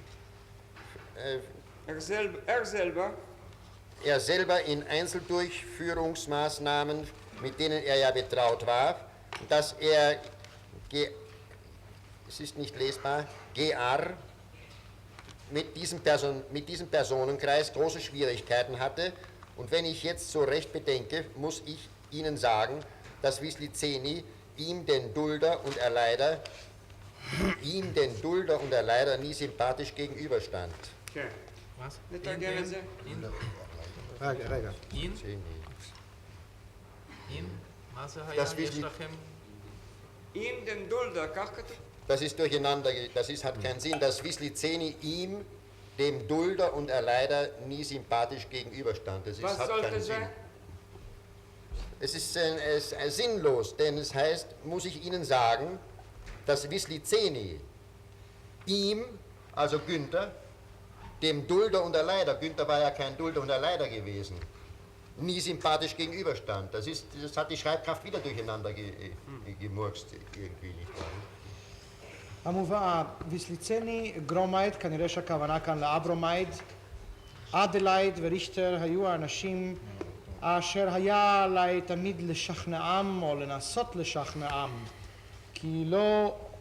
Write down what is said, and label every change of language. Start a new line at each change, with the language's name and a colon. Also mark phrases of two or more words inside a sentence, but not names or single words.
German: Er selber in Einzeldurchführungsmaßnahmen, mit denen er ja betraut war, dass er, es ist nicht lesbar, GR, mit diesem Personenkreis große Schwierigkeiten hatte. Und wenn ich jetzt so recht bedenke, muss ich Ihnen sagen, dass Wisliceni ihm den Dulder und Erleider nie sympathisch gegenüberstand.
Hebrew: כן.
German: Was?
Hebrew: נתרגם את זה. רגע. In? מה זה היה? יש לכם? עם
German: dem Dulder,
Hebrew: כך כתוב?
German: Das ist durcheinander, hat keinen Sinn, dass Wisliceni ihm, dem Dulder und Erleider, nie sympathisch gegenüberstand. Was hat sollte keinen Sinn. sein? Es ist sinnlos, denn es heißt, muss ich Ihnen sagen, dass Wisliceni ihm, also Günther, dem Dulder und Erleider, Günther war ja kein Dulder und Erleider gewesen, nie sympathisch gegenüberstand. Das hat die Schreibkraft wieder durcheinander gemurkst, irgendwie nicht wahr?
Hebrew: המובא, ויסליצני, גרומייד, כנראה שהכוונה כאן לאברומייד, אדלייד וריכטר היו האנשים אשר היה עליי תמיד לשכנעם או לנסות לשכנעם, כי לא